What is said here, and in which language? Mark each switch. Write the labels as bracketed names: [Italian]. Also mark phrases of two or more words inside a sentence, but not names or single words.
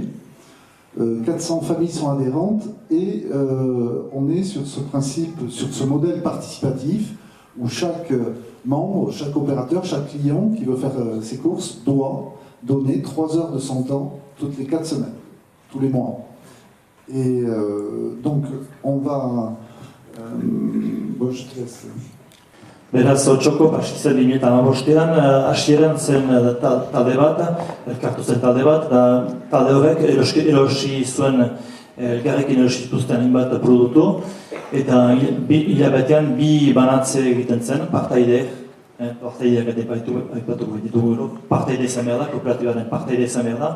[French] 400 familles sont adhérentes et on est sur ce principe, sur ce modèle participatif où chaque membre, chaque opérateur, chaque client qui veut faire ses courses doit donner 3 heures de son temps toutes les 4 semaines. Tous les mois. Et donc, on va... bon, je te laisse. [Basque] Beraz, Otxokop hasi zen 2015an, hasieran zen talde bat, elkartu zen talde bat, talde horrek erosi zuen, elkarrekin erosi zituzten hainbat produktu, eta hilabetean 2 banatze egiten zen, partaideak aipatu ditugu, partaide izan behar da, kooperatibaren partaide izan behar da.